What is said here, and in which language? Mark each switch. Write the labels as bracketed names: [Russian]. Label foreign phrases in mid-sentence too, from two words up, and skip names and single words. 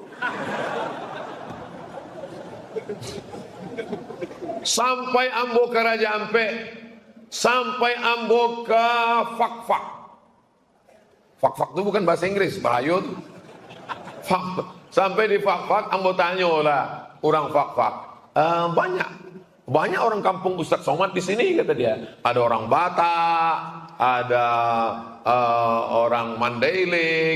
[Minangkabau] Sampai ambo ke Raja Ampe, sampai ambo ke Fakfak. [Indonesian] Fakfak itu bukan bahasa Inggris, bahaya tuh. [Minangkabau] Sampai di Fakfak, ambo tanya lah orang Fakfak, [Indonesian] banyak orang kampung Ustaz Somad di sini, [Minangkabau] kata dia. [Indonesian] Ada orang Batak, ada orang Mandailing.